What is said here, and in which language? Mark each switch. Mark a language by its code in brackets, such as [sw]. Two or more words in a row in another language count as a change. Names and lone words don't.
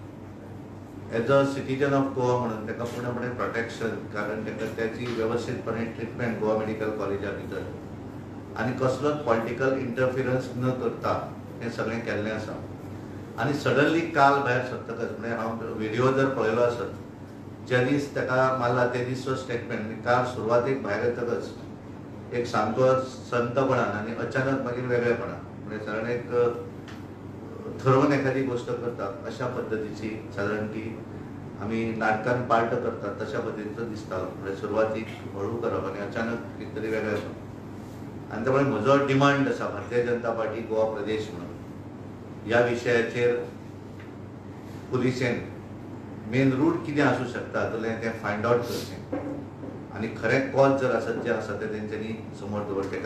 [en] As a citizen of Goa [kok] म्हणून ताका पूर्णपणे प्रोटेक्शन, कारण ताका त्याची व्यवस्थितपणे ट्रिटमेंट गोवा मेडिकल कॉलेजा भितर आणि कसलोच [en] political interference [kok] न करता हे सगळें केल्लें आसा. आणि सडनली काल भायर सरतकच म्हणजे हांव व्हिडिओ जर पळयलो आसत, ज्या दीस ताका मारला ते दिसचो स्टेटमेंट काल सुरवातेक भायर येतकच एक सामको संतपणान आणि अचानक मागीर वेगळेपणान म्हणजे सादारण एक ठरवून एखादी गोष्ट करतात अशा पद्धतीची साधारण ती आम्ही नाटकान पार्ट करतात तशा पद्धतीचं दिसतालो. म्हणजे सुरवातीक हळू करप आणि अचानक कितें तरी वेगळें करप. आणि त्यामुळे म्हजो डिमांड आसा भारतीय जनता पार्टी गोवा प्रदेश म्हणून ह्या विशयाचेर पुलिसेन [en] main root [kok] कितें आसूं शकता हातूंतलें तें [en] find out [kok] करचें आणि खरें कॉज जर आसत जें आसा तें तेंच्यांनी समोर दवरचें.